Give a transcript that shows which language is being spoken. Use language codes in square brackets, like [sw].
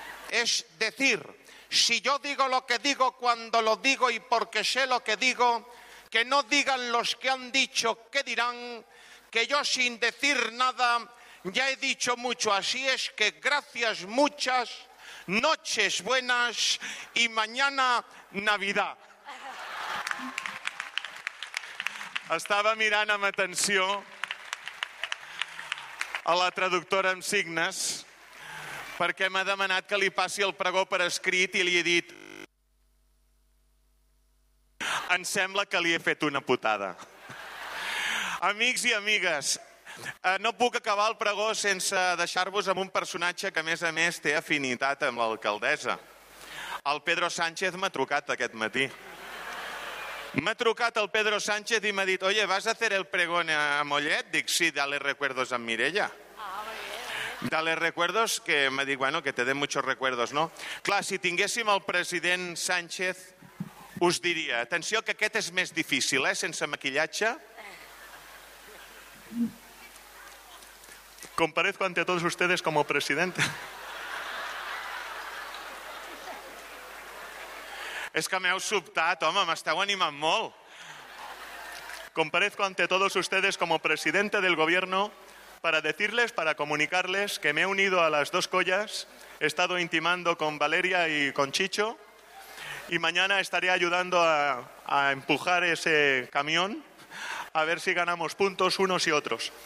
[es] Es decir, si yo digo lo que digo cuando lo digo y porque sé lo que digo, que no digan los que han dicho qué dirán, que yo sin decir nada ya he dicho mucho. Así es que gracias muchas, noches buenas y mañana Navidad. [ca] Estava mirant amb atenció a la traductora amb signes perquè m'ha demanat que li passi el pregó per escrit i li he dit... Em sembla que li he fet una putada. Amics i amigues, no puc acabar el pregó sense deixar-vos amb un personatge que, a més, té afinitat amb l'alcaldessa. El Pedro Sánchez m'ha trucat aquest matí. M'ha trucat el Pedro Sánchez i m'ha dit: [es] «Oye, vas a fer el pregón a Mollet?». [ca] Dic: [es] «Sí, dale recuerdos a Mireia». Ah, bien, bien. «Dale recuerdos», [ca] que m'ha dit, [es] bueno, que te den muchos recuerdos, no? [ca] Clar, si tinguéssim el president Sánchez, us diria: «Atenció, que aquest és més difícil, sense maquillatge». [es] «Comparezco ante todos ustedes como presidente». [ca] És que m'heu sobtat, home, m'esteu animant molt. [es] «Comparezco ante todos ustedes como presidente del gobierno para decirles, para comunicarles que me he unido a las dos collas, he estado intimando con Valeria y con Chicho y mañana estaré ayudando a empujar ese camión a ver si ganamos puntos unos y otros.